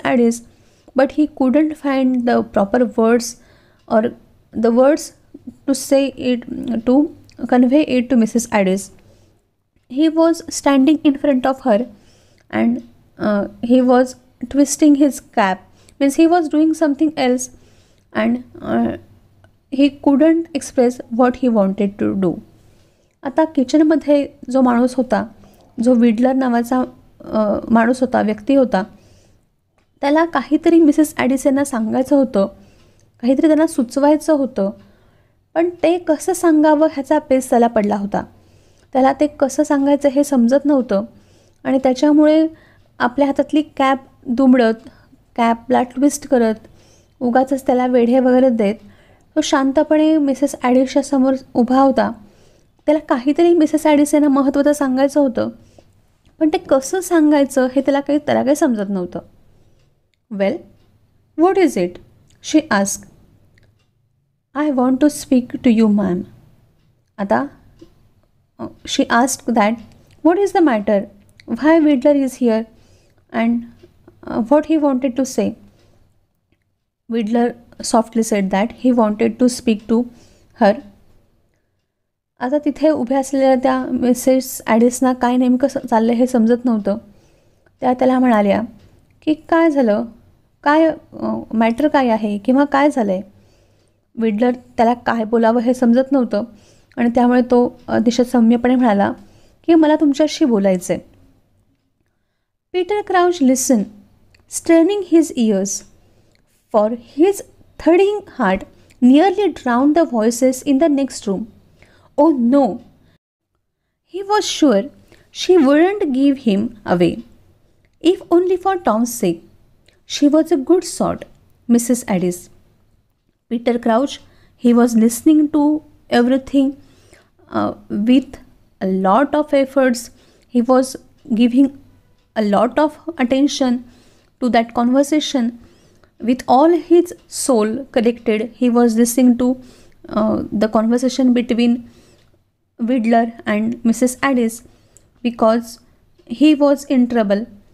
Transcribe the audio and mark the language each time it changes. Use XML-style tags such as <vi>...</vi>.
<en>Addis, but he couldn't find the proper words or the words to say it to convey it to Mrs. Addis. He was standing in front of her and he was twisting his cap, means he was doing something else and he couldn't express what he wanted to do.</en> <mr>आता किचनमध्ये जो माणूस होता, जो विडलर नावाचा माणूस होता, व्यक्ती होता, त्याला काहीतरी मिसेस ॲडिस यांना सांगायचं होतं, काहीतरी त्यांना सुचवायचं होतं, पण ते कसं सांगावं ह्याचा पेच त्याला पडला होता. त्याला ते कसं सांगायचं हे समजत नव्हतं आणि त्याच्यामुळे आपल्या हातातली कॅप दुमडत, कॅपला ट्विस्ट करत, उगाचच त्याला वेढे वगैरे देत तो शांतपणे मिसेस ॲडिसच्या समोर उभा होता. त्याला काहीतरी मिसेस ॲडिस यांना महत्त्वाचं सांगायचं होतं, पण ते कसं सांगायचं हे त्याला काही समजत नव्हतं.</mr> <en>Well, what is it, she asked. I want to speak to you, ma'am.</en> <mr>आता</mr> <en>she asked that, what is the matter? Why Widler is here? And what he wanted to say? Widler softly said that he wanted to speak to her.</en> <mr>आता तिथे उभ्या असलेल्या त्या Mrs ॲडिसना काय नेमकं चाललं हे समजत नव्हतं. त्या त्याला म्हणाल्या की काय झालं, काय मॅटर काय आहे किंवा काय झालं आहे. विडलर त्याला काय बोलावं हे समजत नव्हतं आणि त्यामुळे तो अतिशय सौम्यपणे म्हणाला की मला तुमच्याशी बोलायचं आहे.</mr> <en>Peter Crouch listen, straining his ears, for his thudding heart nearly drown the voices in the next room. Oh no, he was sure she wouldn't give him away, if only for Tom's sake. She was a good sort, Mrs Addis. Peter Crouch, he was listening to everything with a lot of efforts. He was giving a lot of attention to that conversation. With all his soul collected, he was listening to the conversation between Widler and Mrs. Addis, because he was in trouble</en>